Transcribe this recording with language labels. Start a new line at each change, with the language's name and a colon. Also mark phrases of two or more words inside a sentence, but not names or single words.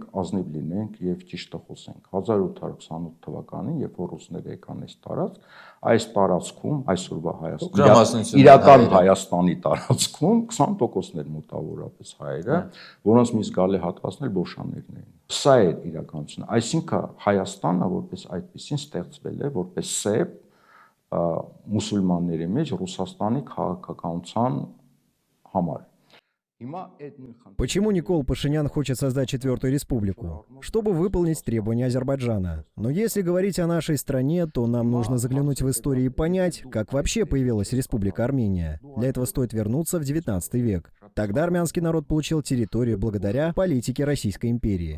Armenian: ազնիվ լինենք եւ ճիշտը խոսենք 1828 թվականին երբ որ ռուսները եկան այս տարածքում այսօրվա Հայաստանի իրական Հայաստանի տարածքում 20%-ն էր մոտավորապես հայերը որոնց մի զգալի հատվածն էլ բոշաներն էին սա է իրականությունը այսինքն Հայաստանը որպես այդպեսին ստեղծվել է որպես սեփ մուսուլմանների մեջ Ռուսաստանի քաղաքականության համար
Russian: Почему Никол Пашинян хочет создать четвертую республику? Чтобы выполнить требования Азербайджана. Но если говорить о нашей стране, то нам нужно заглянуть в историю и понять, как вообще появилась Республика Армения. Для этого стоит вернуться в 19 век. Тогда армянский народ получил территорию благодаря политике Российской империи.